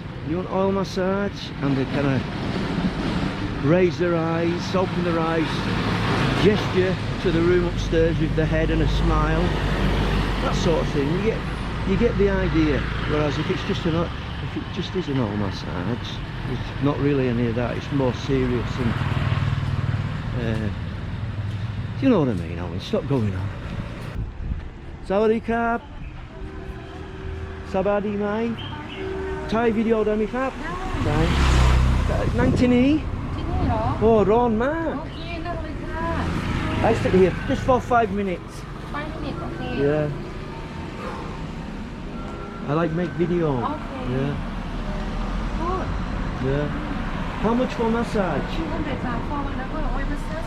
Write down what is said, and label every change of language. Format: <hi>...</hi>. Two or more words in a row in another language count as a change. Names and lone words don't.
<en>You want oil massage and they kind of raise their eyes, open their eyes, gesture to the room upstairs with the head and a smile, that sort of thing. You get the idea. Whereas if it just is an oil massage, it's not really any of that. It's more serious and you know what I mean, Owen? Stop going on.</en> <th>สวัสดีครับ. สบายดีไหม.</th> <en>Thai video</en> <th>ได้ไหมครับได้นั่งที่นี่โอ้ร้อนมาก</th> <en>I sit here just for 5 minutes. 5 minutes, okay. Yeah. I like make video. Okay. Yeah. Good. Yeah. How much for massage? 200 baht for one hour oil massage.</en>